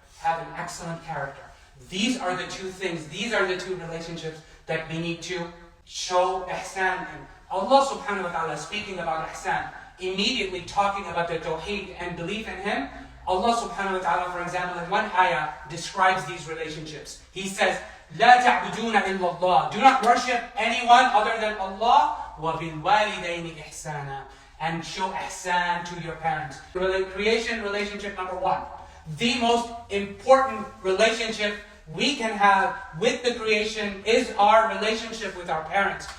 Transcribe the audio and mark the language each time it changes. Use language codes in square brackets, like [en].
[en] Have an excellent character. These are the two things, these are the two relationships that we need to show ihsan in. Allah subhanahu wa ta'ala speaking about ihsan, immediately talking about the tawheed and belief in Him. Allah subhanahu wa ta'ala, for example, in one ayah describes these relationships. [ar] He says, لا تعبدون إلا الله. [en] Do not worship anyone other than Allah. [ar] وَبِالْوَالِدَيْنِ إِحْسَانًا. [en] And show ihsan to your parents. Creation relationship number one. The most important relationship we can have with the creation is our relationship with our parents.